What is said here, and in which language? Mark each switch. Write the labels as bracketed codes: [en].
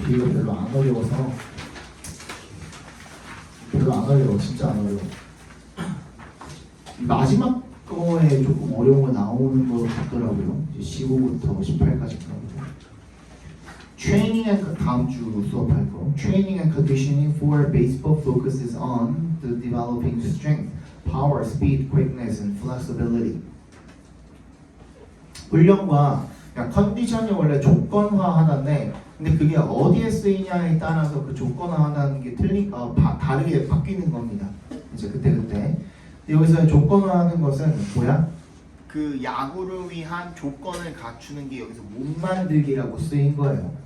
[ko] 뒤가 별로 안 어려워서. 진짜 안 어려워. 마지막 거에 조금 어려운 거 나오는 것 같더라고요. 이제 15부터 18까지 그런 거. [en] Training and [ko] 다음 주 수업할 거. [en] Training and conditioning for baseball focuses on the developing the strength, power, speed, quickness, and flexibility. [ko] 훈련과 컨디션이 원래 조건화하다인데, 근데 그게 어디에 쓰이냐에 따라서 그 조건화하다는 게 다르게 바뀌는 겁니다. 이제 그때. 여기서 조건화하는 것은 뭐야? 그 야구를 위한 조건을 갖추는 게 여기서 몸 만들기라고 쓰인 거예요.